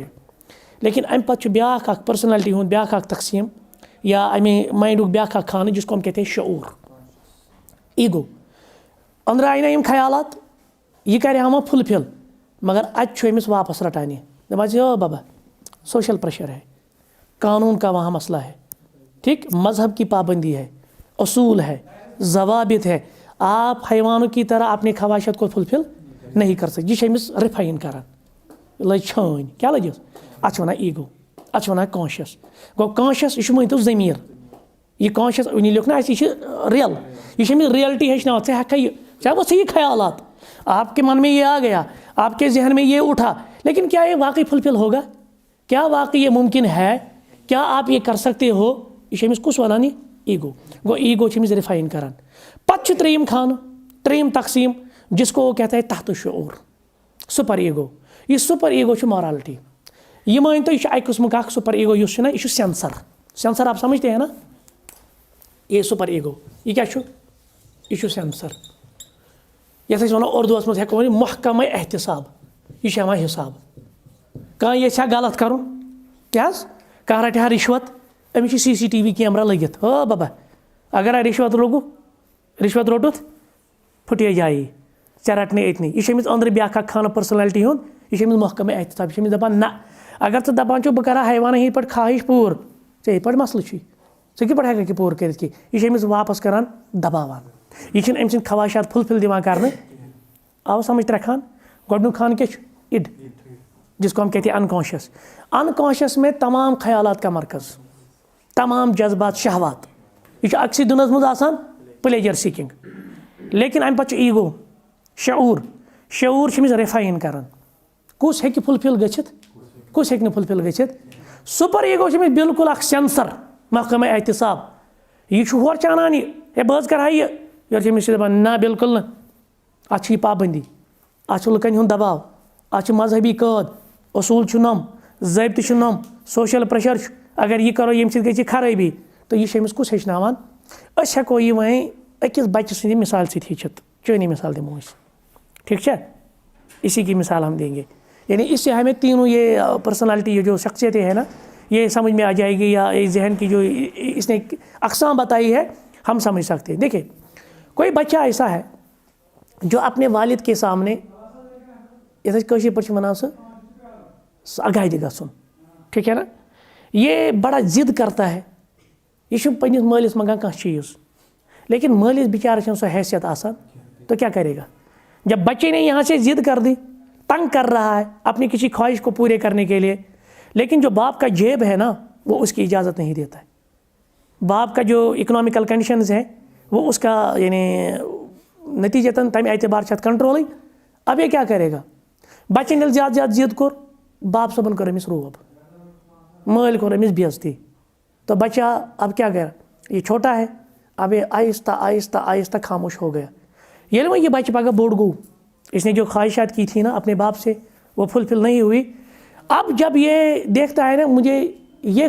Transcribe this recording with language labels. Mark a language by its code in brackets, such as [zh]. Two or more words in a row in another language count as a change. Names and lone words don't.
[ks] لیکن ام پتہ بیاکھ اکھ پرسنالٹی ہُنٛد بیاکھ اکھ تقسیم یا امہ مائنڈُک بیاکھ اکھ خانہ [ur] جس کو ہم کہتے ہیں شعور ایگو. [ks] اندر آئی نا یم خیالات یہ کرِ ہما فلفل مگر اتہ چھُ أمِس واپس رٹان یہ دپان او بابا [en] social pressure [ur] ہے قانون کا وہاں مسئلہ ہے ٹھیک مذہب کی پابندی ہے اصول ہے ضوابط ہے آپ حیوانوں کی طرح اپنی خواہشات کو فلفل نہیں کر سکتے. [ks] یہ چھِ أمِس رِفاین کران لج چھٲنۍ کیا لجس اتھ چھِ ونان ایگو اتھ چھِ ونان کانشیس. گوٚو کانشیس یہ چھُ مٲنتو ضمیٖر یہ کانشیس ونی لیوٚکھ نا اَسہِ یہِ چھِ ریل یہ چھِ أمِس ریلٹی ہیٚچھناوان ژٕ ہیٚککھا [ur] یہ چاہے وہ صحیح خیالات آپ کے من میں یہ آ گیا آپ کے ذہن میں یہ اٹھا لیکن کیا یہ واقعی فلفل ہوگا کیا واقعی یہ ممکن ہے کیا آپ یہ کر سکتے ہو [ks] یہ چھِ أمِس کُس ونان یہ ایگو. گوٚو ایگو چھِ أمِس رِفاین کران. پتہٕ چھُ ترٛیٚیِم خانہ ترٛیٚیِم تقسیم [ur] جس کو وہ کہتا ہے تحت شعور [en] super ego. [ks] یہ [en] super ego [ks] چھُ مورالٹی یہ مٲنتو یہ چھُ اکہِ قٕسمُک اکھ [en] super ego [ks] یُس چھُ نا یہ چھُ سینسر [ur] آپ سمجھتے ہیں نا [ks] یہ [en] super ego [ks] یہ کیا چھُ یہ چھُ سینسر یتھ أسۍ ونو اردوس منٛز ہٮ۪کو ؤنِتھ محکمہ احتساب یہ چھُ ہٮ۪وان حساب کانٛہہ یژھِ ہا غلط کرُن کیٛاہ حظ کانٛہہ رٹہِ ہا رِشوت أمِس چھِ [en] CCTV camera [ks] لٔگِتھ او بابا اگر رِشوت رِشوت روٚٹُتھ پھٕٹے جایی ژےٚ رٹنٕے أتنٕے. یہ چھُ أمِس أنٛدرٕ بیٛاکھ اکھ خانہ پٔرسنلٹی ہُنٛد یہ چھُ أمِس محکمہ احتساب یہ چھُ أمِس دپان نہ اگر ژٕ دپان چھُکھ بہٕ کرٕ ہا حیوانن ہٕنٛدۍ پٲٹھۍ خواہش پوٗرٕ ژےٚ یِتھ پٲٹھۍ مسلہٕ چھُے ژٕ کِتھ پٲٹھۍ ہٮ۪ککھ یہِ پوٗرٕ کٔرِتھ کینٛہہ یہ چھُ أمِس واپس کران دباوان یہ چھُنہٕ أمۍ سٕنٛدۍ خواہشات فُلفل دِوان کرنہٕ. آو سمجھ ترٛےٚ خان. گۄڈنیُک خانہ کیٛاہ چھُ اِڈ [ur] جس کو ہم کہتے ہیں انکانشیس میں تمام خیالات کا مرکز تمام جذبات شہوات [ks] یہ چھُ أکسٕے دُنیاہس منٛز آسان [en] pleasure seeking. [ks] لیکن امہِ پتہٕ چھُ ایگو شعور چھُ أمِس رِفاین کران کُس ہیٚکہِ فُلفل گٔژھِتھ کُس ہیٚکہِ نہٕ فُلفل گٔژھِتھ. [en] super ego [ks] چھُ أمِس بالکل اکھ سینسر محکمہ احتساب یہ چھُ ہورٕ چھِ انان یہِ ہے بہٕ حظ کرٕ ہا یورٕ چھِ أمِس چھِ دپان نہ بالکل نہٕ اتھ چھِ یہِ پابندی اتھ چھُ لُکن ہُنٛد دباو اتھ چھِ مذہبی قٲد اصوٗل چھُ نۄم ضٲبطہٕ چھُ نۄم [en] social pressure [ks] چھُ اگر یہِ کرو ییٚمہِ سۭتۍ گژھِ یہِ خرٲبی. تہٕ یہِ چھِ أمِس کُس ہیٚچھناوان أسۍ ہٮ۪کو یہِ وۄنۍ أکِس بچہِ سٕنٛدِ مثال سۭتۍ ہیٚچھِتھ. چٲنی مثال دِمو أسۍ ٹھیک چھا [ur] اسی کی مثال ہم دیں گے یعنی اس سے ہمیں تینوں یہ پرسنالٹی یہ جو شخصیتیں ہیں نا یہ سمجھ میں آ جائے گی یا ذہن کی جو اس نے اقسام بتائی ہے ہم سمجھ سکتے ہیں. دیکھیں کوئی بچہ ایسا ہے جو اپنے والد کے سامنے [ks] یتھ کٲشِر پٲٹھۍ چھِ وَنان سُہ اگادِ گژھُن [ur] ٹھیک ہے نا یہ بڑا ضد کرتا ہے [ks] یہ چھُنہٕ پنٛنِس مٲلِس منٛگان کانٛہہ چیٖز لیکن مٲلِس بِچارس چھَنہٕ سۄ حیثیت آسان [ur] تو کیا کرے گا جب بچے نے یہاں سے ضد کر دی تنگ کر رہا ہے اپنی کسی خواہش کو پورے کرنے کے لیے لیکن جو باپ کا جیب ہے نا وہ اس کی اجازت نہیں دیتا ہے. باپ کا جو [en] economical conditions [ur] ہے وہ اس کا یعنی نتیجتاً [ks] تمہِ اعتبار چھِ اَتھ کنٹرولٕے. [ur] اب یہ کیا کرے گا [ks] بچن ییٚلہِ زیادٕ زیادٕ ضد کوٚر باپ صٲبن کٔر أمِس روب مٲلۍ کوٚر أمِس بےعزتی [ur] تو بچہ اب کیا گیا یہ چھوٹا ہے اب یہ آہستہ آہستہ آہستہ خاموش ہو گیا [ks] ییٚلہِ وۄنۍ یہ بچہ پگہ بوٚڑ گوٚو [ur] اس نے جو خواہشات کی تھی نا اپنے باپ سے وہ فلفل نہیں ہوئی اب جب یہ دیکھتا ہے نا مجھے یہ